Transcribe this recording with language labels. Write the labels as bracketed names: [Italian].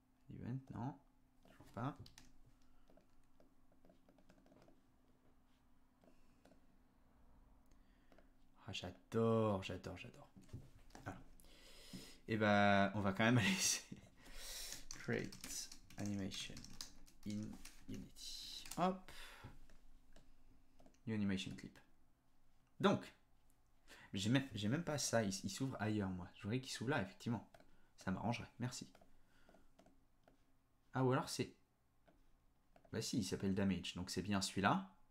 [French] Event, non. Toujours pas. Ah, j'adore. Voilà. Et bah, on va quand même aller essayer. [English] Create animation in Unity. Hop. New animation clip. [French] Donc, j'ai même pas ça. Il s'ouvre ailleurs, moi. Je voudrais qu'il s'ouvre là, effectivement. Ça m'arrangerait. Merci. Ah, ou alors c'est... Bah si, il s'appelle Damage. Donc c'est bien celui-là.